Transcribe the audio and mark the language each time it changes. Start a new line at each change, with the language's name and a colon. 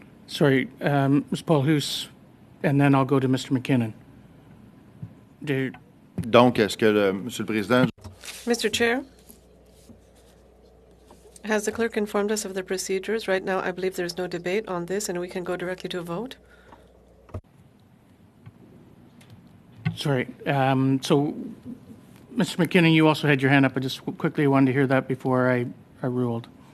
English: Sorry, Ms. Paul Hoos, and then I'll go to Mr. McKinnon.
French: Donc, est-ce que, Monsieur le Président...
English: Mr. Chair, has the clerk informed us of the procedures? Right now, I believe there's no debate on this, and we can go directly to a vote. Sorry. So, Mr. McKinnon, you also had your hand up. I just quickly wanted to hear that before I ruled.